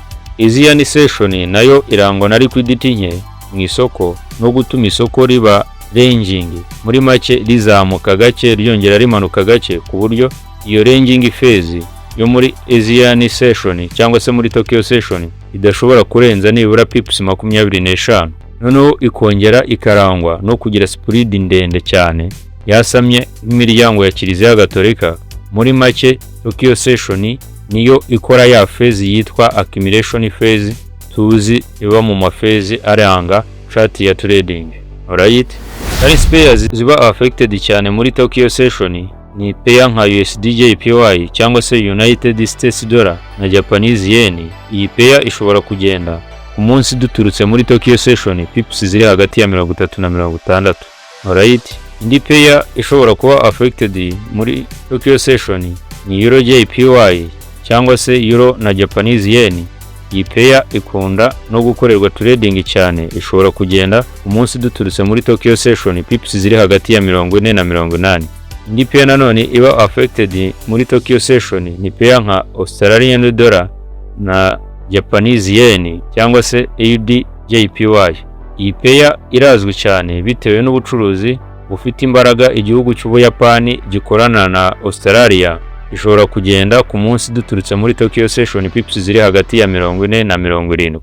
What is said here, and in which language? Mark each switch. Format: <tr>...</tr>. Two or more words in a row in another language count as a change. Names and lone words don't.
<en>Asian session</en> <rw>nayo irangwa na liquidity nke mu isoko no gutuma isoko riba ranging, muri make rizamuka gake ryongera rimanuka gake, ku buryo iyo</rw> <en>ranging phase</en> <rw>yo muri</rw> <en>Asian session</en> <rw>cyangwa se muri</rw> <en>Tokyo session</en> <rw>idashobora kurenza nibura pips 25, noneho ikongera ikarangwa no kugira spread ndende cyane yasamye nk'imiryango ya Kiliziya Gatolika. Muri make</rw> <en>Tokyo session</en> <rw>niyo ikora ya phase yitwa</rw> <en>accumulation phase</en> <rw>tuzi iba mu mafezi aranga chart ya trading. Alright,</rw> <en>currency pairs</en> <rw>ziba affected cyane muri</rw> <en>Tokyo session</en> <rw>ni pair nka USD JPY cyangwa se</rw> <en>United States dollar</en> <rw>na</rw> <en>Japanese yen.</en> <rw>Iyi pair ishobora kugenda ku munsi duturutse muri</rw> <en>Tokyo session</en> <rw>pips ziri hagati ya 30 na 60. Alright, indi pair ishobora kuba affected muri</rw> <en>Tokyo session</en> <rw>ni Euro JPY cyangwa se Euro na</rw> <en>Japanese yen.</en> <rw>Iyi pair ikunda no gukorerwa trading cyane, ishobora kugenda ku munsi duturutse muri</rw> <en>Tokyo session</en> <rw>pips ziri hagati ya 40 na 80. Indi pair nanone iba affected muri</rw> <en>Tokyo session</en> <rw>ni pair nka</rw> <en>Australian dollar</en> <rw>na</rw> <en>Japanese yen</en> <rw>cyangwa se AUD JPY. Iyi pair irazwi cyane bitewe n'ubucuruzi bufite imbaraga igihugu cy'Ubuyapani gikorana na Australia. Ishobora kugenda ku munsi duturutse muri</rw> <en>Tokyo session</en> <rw>pips ziri hagati ya 40 na 70.</rw>